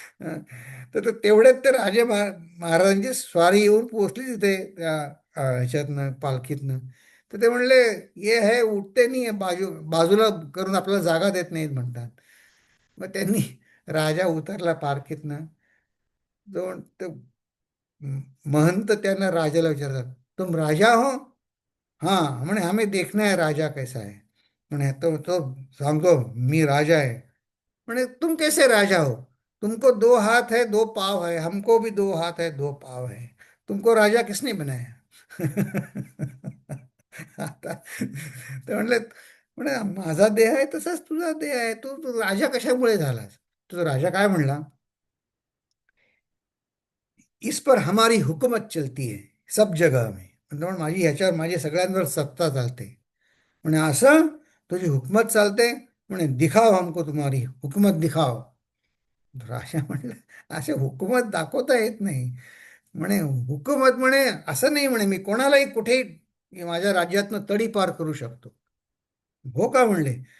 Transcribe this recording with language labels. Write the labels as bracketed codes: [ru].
[mr] तर तेवढ्यात ते महाराजांची स्वारी येऊन पोहोचली तिथे त्या ह्याच्यातनं पालखीतनं. तर ते म्हणले ये है उठते नाही, बाजूला करून आपल्याला जागा देत नाहीत म्हणतात. मग त्यांनी राजा उतरला पालखीतनं. दोन ते महंत त्यांना राजाला विचारतात, [hi] तुम राजा हो? हाँ म्हणे हमें देखना है राजा कैसा है. [mr] म्हणे तो सांगतो मी राजा आहे. [hi] म्हणे तुम कैसे राजा हो? तुमको 2 हाथ है 2 पाँव है, हमको भी 2 हाथ है 2 पाँव है, तुमको राजा किसने बनाया? [mr] आता ते म्हणले, म्हणे माझा देह आहे तसाच तुझा देह आहे, तू राजा कशामुळे झालास? तुझा राजा काय म्हणला? [hi] इस पर हमारी हुकूमत चलती है सब जगह में. [mr] म्हणजे माझी ह्याच्यावर माझी सगळ्यांवर सत्ता चालते. म्हणे असं तुझी हुकमत चालते? म्हणे [hi] दिखाव हमको तुम्हारी हुकूमत दिखाव. [mr] राजा म्हणलं असे हुकूमत दाखवता येत नाही. म्हणे हुकूमत म्हणे असं नाही, म्हणे मी कोणालाही कुठेही माझ्या राज्यातनं तडीपार करू शकतो. हो का म्हणले.